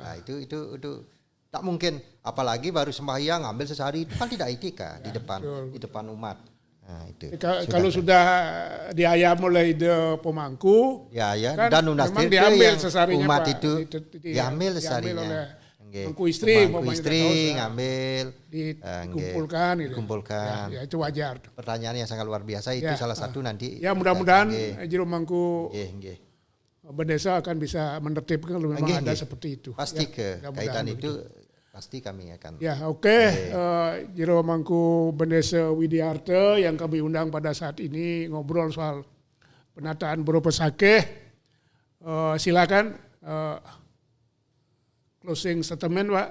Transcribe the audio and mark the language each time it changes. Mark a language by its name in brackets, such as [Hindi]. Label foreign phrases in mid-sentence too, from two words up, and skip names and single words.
[Indonesian] Nah, itu tak mungkin, apalagi baru sembahyang ngambil sesari, itu kan tidak etika di depan umat. Nah, itu. Kalau sudah diayam oleh ide pemangku, kan dan memang diambil sesarinya umat Pak, itu diambil sesarinya. Nggih. Mangku istri, Mangku umpamanya istri udah tahu, ngambil dikumpulkan gitu. dikumpulkan. Ya, itu wajar. Pertanyaan yang sangat luar biasa itu Ya, salah satu nanti. Ya mudah-mudahan Nggih. jero mangku Nggih. Bendesa akan bisa menertibkan kalau memang Nggih, ada nggih. seperti itu. Pasti Ya, mudah-mudahan kaitan begitu. itu pasti kami akan. Ya oke. Jero mangku Bendesa Widiarte yang kami undang pada saat ini ngobrol soal penataan Boro Pesakeh. Silakan [English] closing statement [Indonesian] Pak.